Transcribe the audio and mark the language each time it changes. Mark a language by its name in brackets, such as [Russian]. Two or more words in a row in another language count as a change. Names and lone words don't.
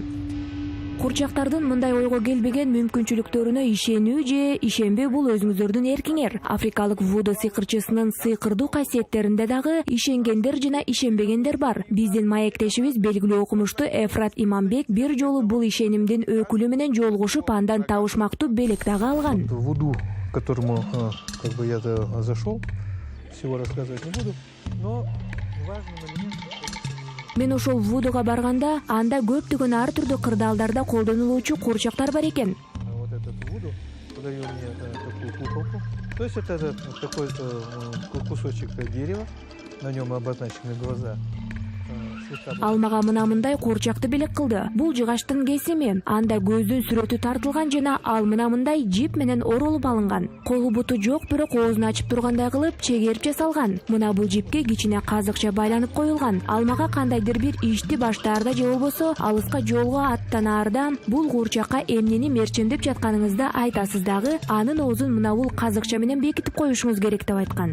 [Kyrgyz] Куурчактардын мындай ойго келбеген мүмкүнчүлүктөрүнө ишенүү же ишенбөө бул өзүңүздөрдүн эркиңер. Африкалык вуду сыйкырчысынын сыйкырдуу касиеттеринде дагы ишенгендер жана ишенбегендер бар. Биздин маектешибиз белгилүү окумуштуу Эфрат Иманбек бир жолу бул ишенимдин өкүлү менен жолугушуп, андан табышмактуу белек дагы алган. [Russian] Вуду, к которому я зашел, всего рассказывать не буду, но важным элементом. [Kyrgyz] Мен ошол вудуга барганда анда көптөгөн ар түрдүү кырдаалдарда колдонулуучу куурчактар бар экен. [Russian] Вот этот вуду подарил мне такую куколку. То есть это такой кусочек дерева, на нем обозначены глаза. [Kyrgyz] Ал мага мындай куурчакты белек кылды. Бул жыгаштын кесими. Анда көздүн сүрөтү тартылган жана ал мындай жип менен оролуп алынган. Колу буту жок, бирок оозун ачып тургандай кылып чегерип жасалган. Мына бул жипке кичине казыкча байланып коюлган. Ал мага кандайдыр бир ишти баштаарда же болбосо алыска жолго аттанаарда бул куурчакка эмнени мерчемдеп жатканыңызды айтасыз дагы, анын оозун мына бул казыкча менен бекитип коюшуңуз керек деп айткан.